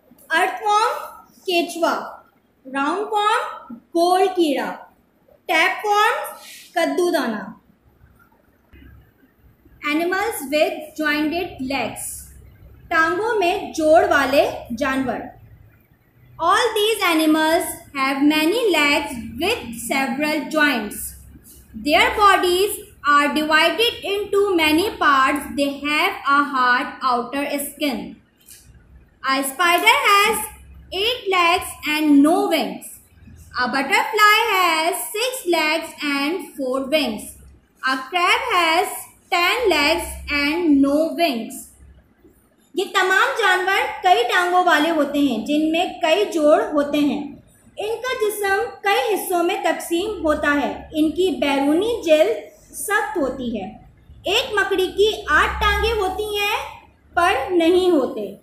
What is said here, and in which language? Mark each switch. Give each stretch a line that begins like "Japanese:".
Hindi: Earthworm केचुआ, roundworm गोल कीड़ा, tapeworm कद्दूदाना।
English: animals with jointed legs,
Hindi: टांगों में जोड़ वाले जानवर।
English: All these animals have many legs with several joints. Their bodies are divided into many parts. They have a hard outer skin. A spider has 8 legs and no wings. A butterfly has 6 legs and 4 wings. A crab has 10 legs and no wings.
Hindi: ये तमाम जानवर कई टांगों वाले होते हैं जिनमें कई जोड़ होते हैं। इनका जिस्म कई हिस्सों में तकसीम होता है। इनकी बैरूनी जिल्द सख्त होती है। एक मकड़ी की 8 टांगें होती हैं पर नहीं होते।